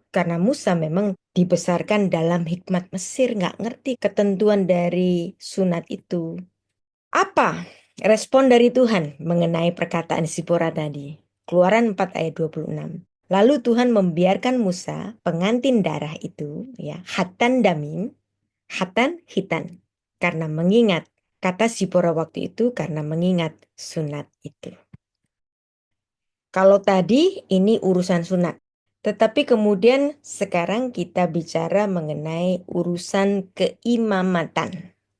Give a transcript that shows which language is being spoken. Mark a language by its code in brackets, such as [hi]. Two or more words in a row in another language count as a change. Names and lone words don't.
[id] Karena Musa memang dibesarkan dalam hikmat Mesir, nggak ngerti ketentuan dari sunat itu. Apa respon dari Tuhan mengenai perkataan Sipora tadi? Keluaran 4 ayat 26. Lalu Tuhan membiarkan Musa, pengantin darah itu, ya, [he] khatan damim, khatan hitan. [id] Karena mengingat, kata Sipora waktu itu karena mengingat sunat itu. Kalau tadi ini urusan sunat. Tetapi kemudian sekarang kita bicara mengenai urusan keimamatan.